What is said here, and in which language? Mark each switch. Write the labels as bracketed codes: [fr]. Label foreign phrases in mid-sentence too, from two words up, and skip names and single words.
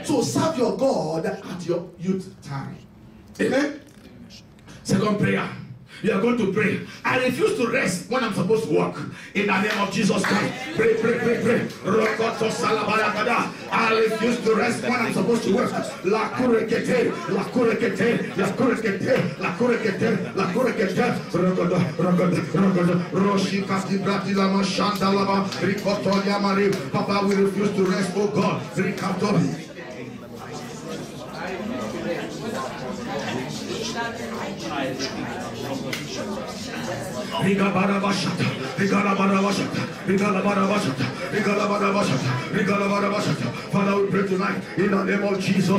[en] So serve your God at your youth time. Amen. Second prayer. You are going to pray. I refuse to rest when I'm supposed to work. In the name of Jesus Christ. Pray, pray, pray, pray. I refuse to rest when I'm supposed to work. La kurekete, la kurekete, la kurekete, la kurekete, la kurekete. Roshikati brati lama shanda lama rikotolia mari. Papa, we refuse to rest, oh God. Rikatori. Father, we pray tonight in the name of Jesus.